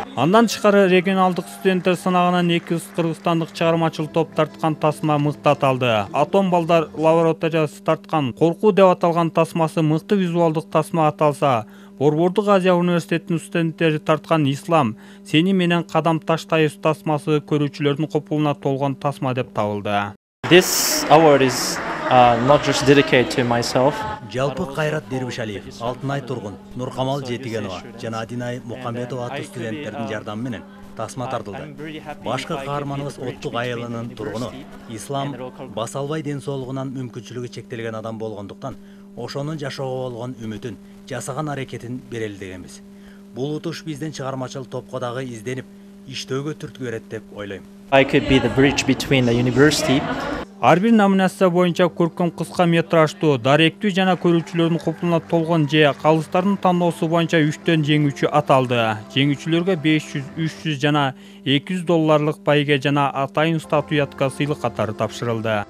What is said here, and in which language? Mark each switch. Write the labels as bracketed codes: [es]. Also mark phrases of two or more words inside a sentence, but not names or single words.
[ky] Андан тышкары регионалдык студенттер сынагынан 2 кыргызстандык чыгармачыл топ тарткан тасма мыктаталды. Атом балдар лабораториясы тарткан Коркуу деп аталган тасмасы мыкты визуалдык тасма аталса, Борбордук Азия университетинин студенттери тарткан Ислам сени менен кадам таштайбыз тасмасы көрүүчүлөрдүн копулуна толгон тасма деп табылды. [en] This award is not just dedicated to myself. [ky] Жалпы Кайрат Дербишалиев, Алтынай Тургун, Нуркамал Жетигенова жана Адинай Мукамбетова аттуу студенттердин жардамы менен тасма тартылды. Башкы каарманыбыз Оттук айылынын тургуну Ислам баса албай ден соолугунан мүмкүнчүлүгү чектелген адам болгондуктан ошонун жашоого болгон үмүтүн, жасаган аракетин берели дегенбиз. Бул утуш биздин чыгармачыл топко дагы изденип, иштөөгө түрткү берет деп ойлойм. [en] I could be the bridge between the university. [ky] Ар бир номинация боюнча көркөм кыска метраждуу, даректүү жана көрүүчүлөрдүн копулуна толгон же калыстардын тандоосу боюнча 3төн жеңүүчү аталды. Жеңүүчүлөргө 500, 300 жана $200 байге жана атайын статуятка сыйлык катары тапшырылды.